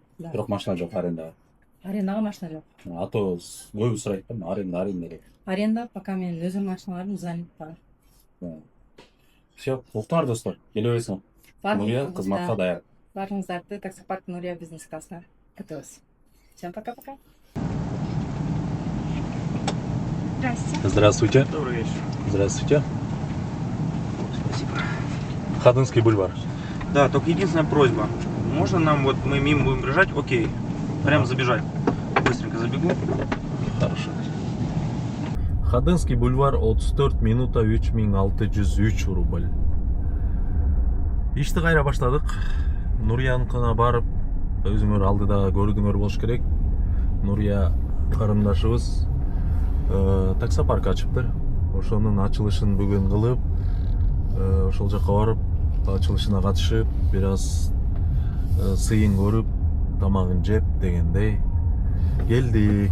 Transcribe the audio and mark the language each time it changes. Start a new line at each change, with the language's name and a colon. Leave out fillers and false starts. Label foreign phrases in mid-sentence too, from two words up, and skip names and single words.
Kyrgyz: Бирок машина жок, арендага. Арендага машина жок. А то көбү сурайт да, аренда керек. Аренда пока менин өзүмдүн машиналарым занят бар. Всё, уктуңар достор, келе бересиңер. Нурия кызматка даяр. Баарыңыздарды таксопарк Нурия бизнес классына күтөбүз.
Russian: Всем пока-пока. Здравствуйте. Добрый вечер. Здравствуйте. Спасибо. Ходынский бульвар. Да, только единственная просьба. Можно нам, вот мы мимо будем бежать, окей, прям забежать. Быстренько забегу. Хорошо. Ходынский бульвар 34 минута 3603 рубль.
Kyrgyz: Ишти кайра баштадык. Нурияныкына барып, өзүңөр алдыда көрдүңөр болуш керек. Нурия карындашыбыз таксопарк ачыптыр. Ошонун ачылышын бүгүн кылып, ошол жака барып, ачылышына катышып, бир аз сыйын көрүп, тамагын жеп дегендей келдик.